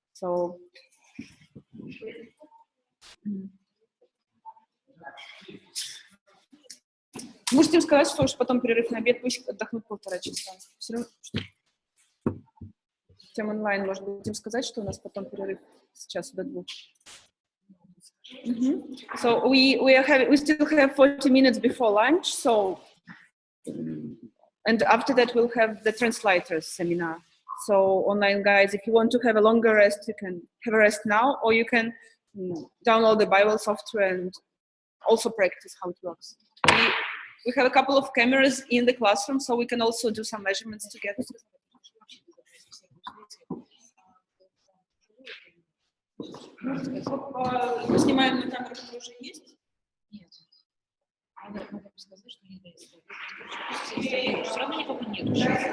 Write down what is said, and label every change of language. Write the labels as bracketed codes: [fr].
[ru] So можете им сказать, что уж потом перерыв на обед, пусть отдохнут 1,5 часа. Все равно, тем онлайн, может быть, им сказать, что у нас потом перерыв с часу до 2. [en] So we still have 40 minutes before lunch. So and after that we'll have the translators seminar. So online guys, if you want to have a longer rest, you can have a rest now, or you can download the biwell software and also practice how it works. We have a couple of cameras in the classroom, so we can also do some measurements together. [ru] Мы снимаем на камеру, которая уже есть? Нет. Надо сказать, что не есть. Все равно никого нет уже.